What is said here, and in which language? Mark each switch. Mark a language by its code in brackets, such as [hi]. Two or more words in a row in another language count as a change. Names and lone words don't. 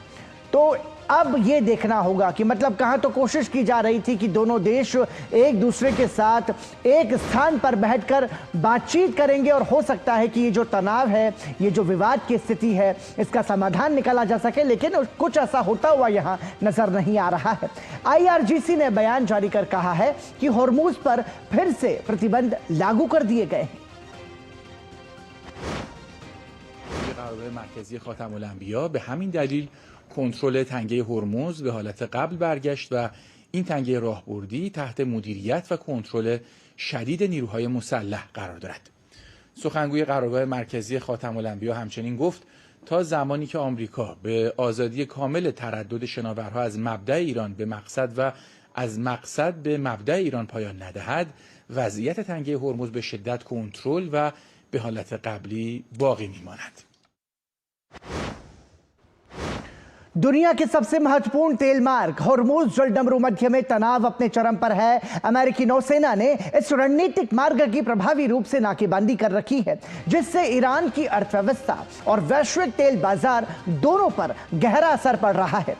[hi] तो अब ये देखना होगा कि मतलब कहां तो कोशिश की जा रही थी कि दोनों देश एक दूसरे के साथ एक स्थान पर बैठकर बातचीत करेंगे और हो सकता है कि ये जो तनाव है, ये जो विवाद की स्थिति है, इसका समाधान निकाला जा सके, लेकिन कुछ ऐसा होता हुआ यहां नजर नहीं आ रहा है। IRGC ने बयान जारी कर कहा है कि हॉर्मुज पर फिर से प्रतिबंध लागू कर दिए गए हैं। [fa] قرارگاه مرکزی خاتم‌الانبیا به همین دلیل کنترل تنگه هرمز به حالت قبل برگشت و این تنگه راهبردی تحت مدیریت و کنترل شدید نیروهای مسلح قرار دارد. سخنگوی قرارگاه مرکزی خاتم‌الانبیا همچنین گفت تا زمانی که آمریکا به آزادی کامل تردد شناورها از مبدأ ایران به مقصد و از مقصد به مبدأ ایران پایان ندهد، وضعیت تنگه هرمز به شدت کنترل و به حالت قبلی باقی میماند. [hi] दुनिया के सबसे महत्वपूर्ण तेल मार्ग हॉर्मुज जलडमरू मध्य में तनाव अपने चरम पर है। अमेरिकी नौसेना ने इस रणनीतिक मार्ग की प्रभावी रूप से नाकेबंदी कर रखी है, जिससे ईरान की अर्थव्यवस्था और वैश्विक तेल बाजार दोनों पर गहरा असर पड़ रहा है।